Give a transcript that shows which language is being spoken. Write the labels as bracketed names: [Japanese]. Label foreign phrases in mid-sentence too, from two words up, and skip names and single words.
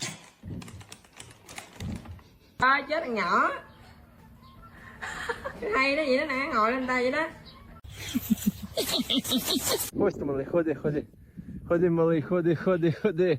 [Vietnamese] À, chết thằng nhỏ. Hay đó vậy đó nè, ngồi lên tay vậy đó. [Ukrainian] Ось то, малий, ходи, ходи. Ходи, малий, ходи, ходи, ходи.